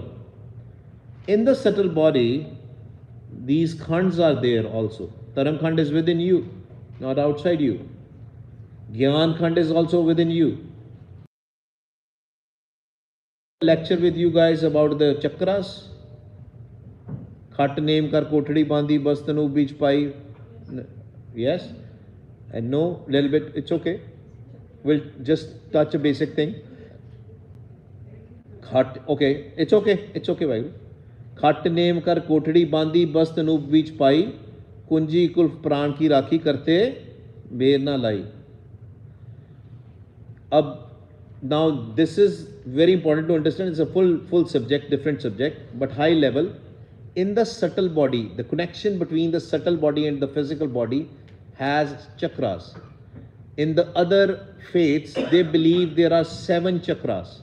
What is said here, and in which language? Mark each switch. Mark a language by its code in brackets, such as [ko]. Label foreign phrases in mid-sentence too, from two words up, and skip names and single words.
[en] In the subtle body, these khands are there also. Dharam Khand is within you, not outside you. Gyan Khand is also within you. Lecture with you guys about the chakras. [pa] ਖਟੁ ਨੇਮ ਕਰਿ ਕੋਠੜੀ ਬਾਂਧੀ ਬਸਤੁ ਅਨੂਪੁ ਬੀਚ ਪਾਈ. [en] Yes? And no, little bit, it's okay. We'll just touch a basic thing. Khat, okay, it's okay, Vaiguru. [pa] ਖਟੁ ਨੇਮ ਕਰਿ ਕੋਠੜੀ ਬਾਂਧੀ ਬਸਤੁ ਅਨੂਪੁ ਬੀਚ ਪਾਈ. ਕੁੰਜੀ ਕੁਲਫੁ ਪ੍ਰਾਣ ਕਰਿ ਰਾਖੇ ਕਰਤੇ ਬਾਰ ਨ ਲਾਈ. [en] Now this is very important to understand. It's a full subject, different subject, but high level. In the subtle body, the connection between the subtle body and the physical body has chakras. In the other faiths, they believe there are 7 chakras.